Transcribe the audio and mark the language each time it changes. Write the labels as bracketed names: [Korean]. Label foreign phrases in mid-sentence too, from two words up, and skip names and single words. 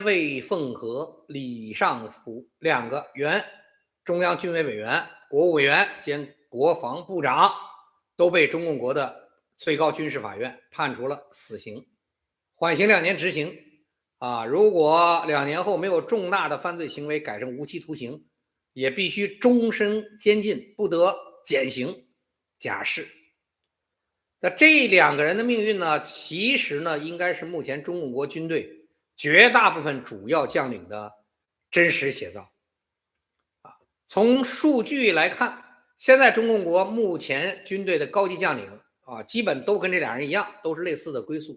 [Chinese] 魏鳳和、李尚福两个原中央军委委员、国务委员兼国防部长都被中共国的最高军事法院判处了死刑，缓刑2年执行。如果2年后没有重大的犯罪行为改成无期徒刑，也必須終身监禁，不得減刑假釋。那這2個人的命運呢，其實呢，應該是目前中共國軍隊絕大部分主要將領的真實寫照。從數據來看，現在中共國目前軍隊的高級將領基本都跟這2人一樣，都是類似的歸宿。